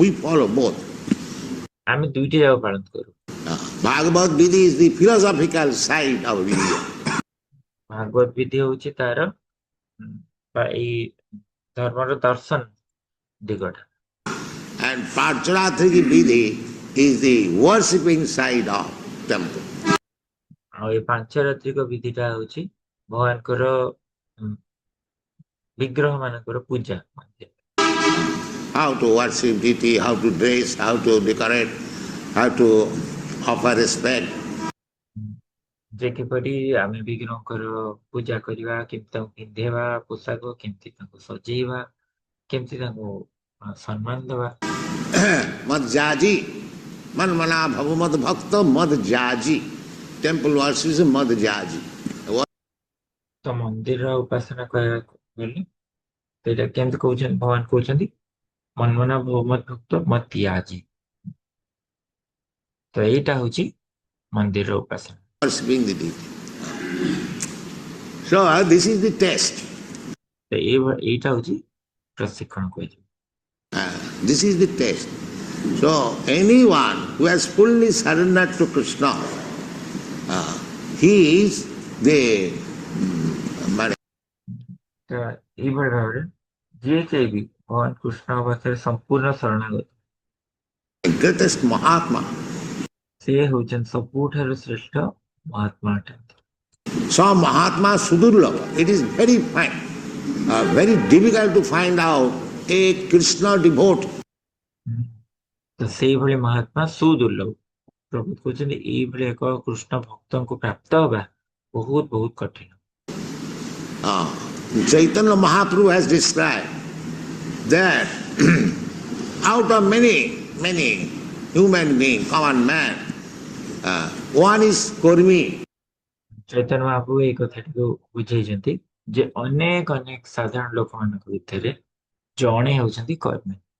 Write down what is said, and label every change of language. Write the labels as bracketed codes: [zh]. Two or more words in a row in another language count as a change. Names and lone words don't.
[en] We follow both. [or] ଆମେ ଦୁଇଟି ଯାକ ପାଳନ କରୁ। [en] Bhagavad vidhi is the philosophical side of India. [or] ଭାଗବତ ବିଧି ହଉଛି ତାର ଏଇ ଧର୍ମର ଦର୍ଶନ ଦିଗଟା। [en] And Pancharatri ki vidhi is the worshipping side of temple. [or] ଆଉ ଏଇ ପାଞ୍ଚରାତ୍ରିକ ବିଧିଟା ହଉଛି ଭଗବାନଙ୍କର ବିଗ୍ରହ ମାନଙ୍କର ପୂଜା। [en] How to worship deity, how to dress, how to decorate, how to offer respect. [or] ଯେ କିପରି ଆମେ ବିଗ୍ରହଙ୍କର ପୂଜା କରିବା, କେମିତି ତାଙ୍କୁ ପିନ୍ଧେଇବା ପୋଷାକ, କେମିତି ତାଙ୍କୁ ସଜେଇବା, କେମିତି ତାଙ୍କୁ ସମ୍ମାନ ଦେବା। [sa] Mad jaji, man mana bhavu mad bhakta mad jaji. [en] Temple worship is [sa] mad jaji. [or] ତ ମନ୍ଦିର ଉପାସନା କରିବାକୁ ଗଲେ ସେଇଟା କେମିତି କହୁଛନ୍ତି, ଭଗବାନ କହୁଛନ୍ତି [sa] ମନ୍ମନା ଭଗବତ ଭକ୍ତ ମତ ତ୍ୟାଜି। [or] ତ ଏଇଟା ହଉଛି ମନ୍ଦିର ଉପାସନା। [en] Worshipping the deity. So this is the test. [or] ତ ଏଇଟା ହଉଛି ପ୍ରଶିକ୍ଷଣ କୁହାଯିବ। [en] This is the test. So anyone who has fully surrendered to Krishna, he is the [or] ତ ଏଇଭଳି ଭାବରେ ଯିଏ କେହି ବି ଭଗବାନ କୃଷ୍ଣଙ୍କ ପାଖରେ ସମ୍ପୂର୍ଣ୍ଣ ଶରଣାଗତ, [en] The greatest Mahatma. [or] ସେ ହେଉଛନ୍ତି ସବୁଠାରୁ ଶ୍ରେଷ୍ଠ ମହାତ୍ମା ଅଟନ୍ତି। [en] Some [sa] Mahatma Sudurlabha. [en] It is very fine, very difficult to find out a Krishna devotee. [or] ତ ସେଇଭଳି ମହାତ୍ମା ସୁଦୁର୍ଲଭ। ପ୍ରଭୁ କହୁଛନ୍ତି ଏଇଭଳି ଏକ କୃଷ୍ଣ ଭକ୍ତଙ୍କୁ ପ୍ରାପ୍ତ ହେବା ବହୁତ ବହୁତ କଠିନ। [en] Chaitanya Mahaprabhu has described that out of many human beings, common man, one is Kurmi. [or] ଚୈତନ୍ୟ ମହାପ୍ରଭୁ ଏଇ କଥାଟିକୁ ବୁଝେଇଛନ୍ତି ଯେ ଅନେକ ଅନେକ ସାଧାରଣ ଲୋକମାନଙ୍କ ଭିତରେ ଜଣେ ହେଉଛନ୍ତି କର୍ମୀ।